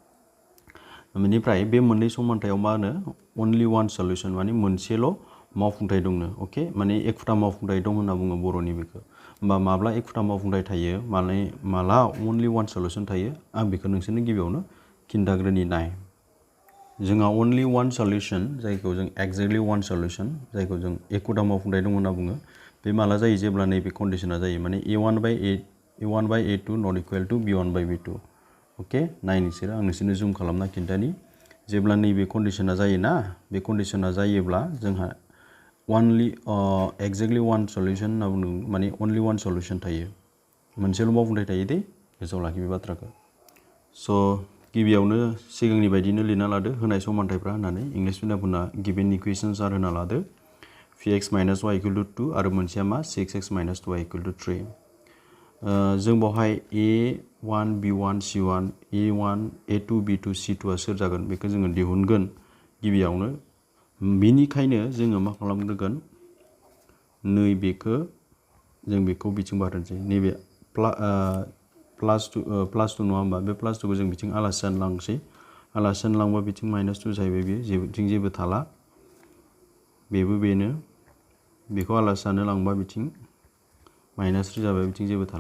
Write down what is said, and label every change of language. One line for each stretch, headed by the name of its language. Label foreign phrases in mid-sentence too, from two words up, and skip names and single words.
Bodo: बे मोननै समानथायाव मा होनो
English: only one solution
Bodo: माने मोनसेल' मावफुंथाय दंनो अके माने एखुथा मावफुंथाय दं होनना बुङो बर'नि बेखौ होमबा माब्ला एखुथा मावफुंथाय थायो माला
English: only one solution
Bodo: थायो आं बेखौ नोंसोरनो गिबियावनो खिन्थाग्रोनि नाय जोंहा अनलि
English: one solution
Bodo: जायखौ जों
English: exactly one solution
Bodo: जायखौ जों एखुथा मावफुंथाय दं होनना बुङो बे माला जायो जेब्ला नैबे कन्डिशना जायो माने
English: a1/a2 not equal to b1/b2
Bodo: अके नाय नोंसोरो आं नोंसोरनो जुम खालामना खिन्थानि जेब्ला नैबे कन्डिशना जायोना बे कन्डिशना जायोब्ला जोंहा
English: exactly one solution
Bodo: होनना बुंदों माने
English: only one
Bodo: सल्युशन थायो मोनसेल' मावफुंथाय थायो दे गोसोआव लाखि बे बाथ्राखौ स' गिबियावनो सिगांनि बायदिनो लिरना लादो होनाय समानथायफ्रा होननानै
English: English mediumफोरना given equations are
Bodo: होना लादो
English: px minus y equal to 2
Bodo: आरो मोनसेया मा
English: 6x minus 2y equal to 3
Bodo: जों बावहाय a1 b1 c1 a1 a2 b2 c2 आ सोर जागोन बेखौ जोङो दिहुनगोन गिबियावनो बिनिखायनो जोङो मा खालामग्रोगोन नैबेखौ जों बेखौ बिथिं बारहोनोसै नैबे +2 नङा होमबा बे +2खौ जों बिथिं आलासि जानो लांसै आलासि जानो लांबा बिथिं -2 जाहैबाय बेयो बिथिं जेबो थाला बेबो बेनो बेखौ आलासि जानो लांबा बिथिं -3 जाबाय बिथिं जेबो थाला